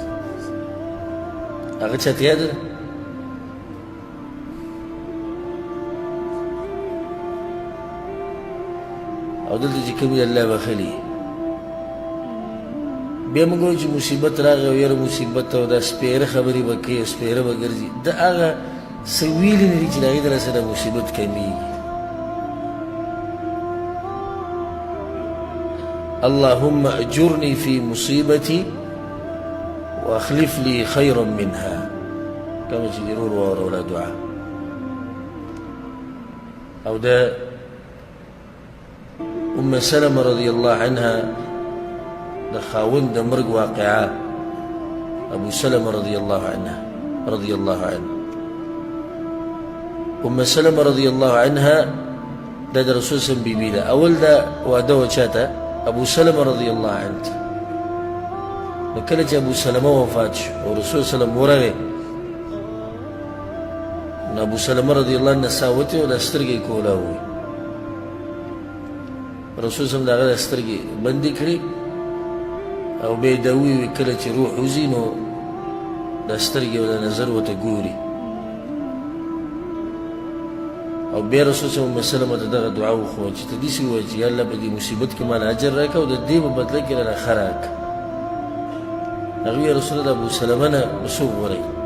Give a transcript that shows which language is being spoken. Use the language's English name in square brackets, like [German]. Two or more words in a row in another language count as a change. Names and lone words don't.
[Pashto] هغه چاته یاده ده او دلته چې کوم الله بخلي بیا موږ وایو چې مصیبت راغی او یاره مصیبت او دا سپېره خبرې به کوي سپېره به ګرځي دا هغه څه ویلي نه دي چې د هغې د لاسه د مصیبت کمیږي [Arabic] اللهم اجرني في مصيبتي واخلف لي خيرا منها كما [Pashto] چې ضرور واوره ولا دعا او دا ام سلمة [Arabic] رضي الله عنها [Pashto] د خاوند د مرګ واقعه ابو سلمة [Arabic] رضي الله عنه [Pashto] ام سلمة [Arabic] رضي الله عنها [Pashto] دا د رسول [Arabic] صلی الله علیه وسلم [Pashto] بیبي ده اول دا واده و چاته ابو سلمة [Arabic] رضي الله عنه [Pashto] نو کله چې ابو سلمة وفات شو او رسول [Arabic] صلی الله علیه وسلم [Pashto] ورغی نو ابو سلمة [Arabic] رضي الله عنه [Pashto] ساوتې او د سترګې کولاوي رسول [Arabic] صلی الله علیه وسلم [Pashto] د هغه د سترګې بندې کړې او بیا یې دا وویل کله چې روح وځي نو دا سترګې او دا نظر ورته ګوري او بیا رسول [Arabic] صلی الله علیه وسلم [Pashto] ته دغه دعا وښوده چې ته داسې ووایه چې یا الله په دې مصیبت کې ماله اجر راکړه او د دې په بدله کې رانه ښه راکړه هغه ویل رسول الله د ابو سلمه نه به څوک غوره